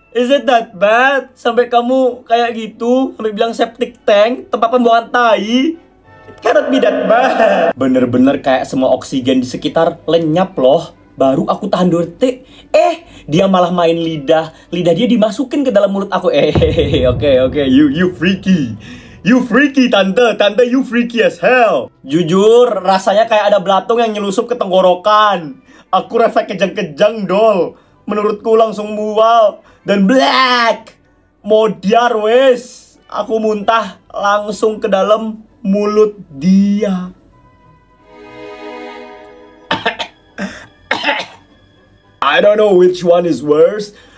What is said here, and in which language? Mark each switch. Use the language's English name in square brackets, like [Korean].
[English] Is it that bad? [Indonesian] Sampai kamu kayak gitu, sampai bilang septic tank, tempat pembuangan tai. [English] It cannot be that bad. [Indonesian] Bener-bener kayak semua oksigen di sekitar lenyap loh. Baru aku tahan 2 detik, dia malah main lidah dia dimasukin ke dalam mulut aku. [English] Oke, you freaky tante you freaky as hell. [Indonesian] Jujur rasanya kayak ada belatung yang nyelusup ke tenggorokan. Aku refleks kejang-kejang dol. Menurutku langsung mual dan black. [Javanese] Modiar wes. [Indonesian] Aku muntah langsung ke dalam mulut dia. [English] I don't know which one is worse.